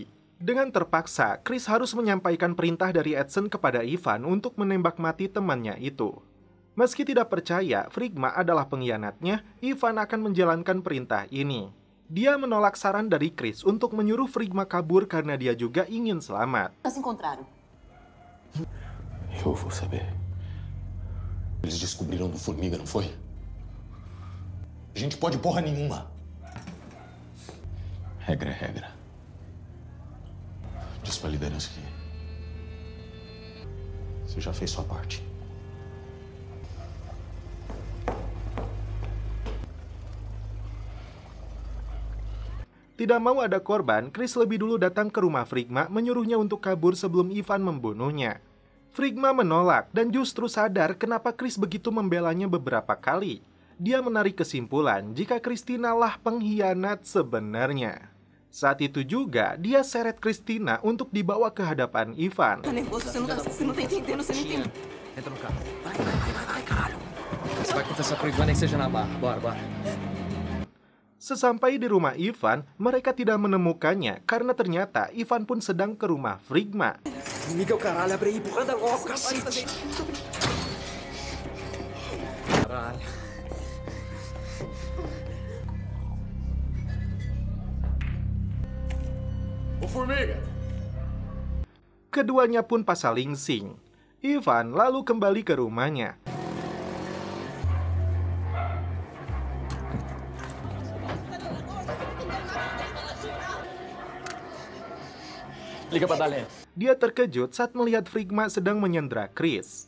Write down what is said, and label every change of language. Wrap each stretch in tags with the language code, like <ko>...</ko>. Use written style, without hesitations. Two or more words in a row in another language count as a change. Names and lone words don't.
<id>Dengan terpaksa, Chris harus menyampaikan perintah dari Edson kepada Ivan untuk menembak mati temannya itu. Meski tidak percaya Frigma adalah pengkhianatnya, Ivan akan menjalankan perintah ini. Dia menolak saran dari Chris untuk menyuruh Frigma kabur karena dia juga ingin selamat.</id> <pt>Se encontraram. Eu vou saber. Eles descobriram do Formiga, não foi? A gente pode porra nenhuma. Regra é regra. Diz pra liderança que você já fez sua parte.</pt> <id>Tidak mau ada korban, Chris lebih dulu datang ke rumah Frigma menyuruhnya untuk kabur sebelum Ivan membunuhnya. Frigma menolak dan justru sadar kenapa Chris begitu membelanya beberapa kali. Dia menarik kesimpulan jika Christina lah pengkhianat sebenarnya. Saat itu juga, dia seret Christina untuk dibawa ke hadapan Ivan.</id> <pt>Entra no carro. Vai, caralho. Você vai confessar pro Ivan que seja na barra. Bora.</pt> <id>Sesampai di rumah Ivan, mereka tidak menemukannya karena ternyata Ivan pun sedang ke rumah Frigma.</id> <pt>Miguel, caralho, abre aí, porra, anda logo, cacete. Caralho.</pt> <id>Keduanya pun pasalingsing. Ivan lalu kembali ke rumahnya. Dia terkejut saat melihat Frigma sedang menyandera Chris.</id>